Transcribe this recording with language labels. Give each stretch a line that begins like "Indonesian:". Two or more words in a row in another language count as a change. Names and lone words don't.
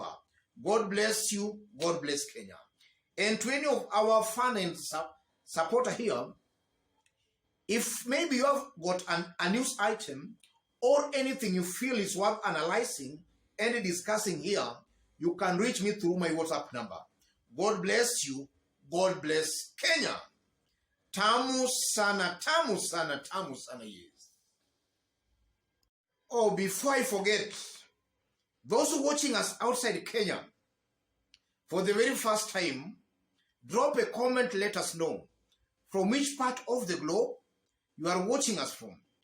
English: God bless you, God bless Kenya. And to any of our fan and supporter here, if maybe you have got a news item or anything you feel is worth analyzing and discussing here, you can reach me through my WhatsApp number. God bless you. God bless Kenya.
Swahili: Tamu sana, tamu sana, tamu sana,
English: yes. Oh, before I forget, those who are watching us outside Kenya for the very first time, drop a comment, let us know. from which part of the globe you are watching us from.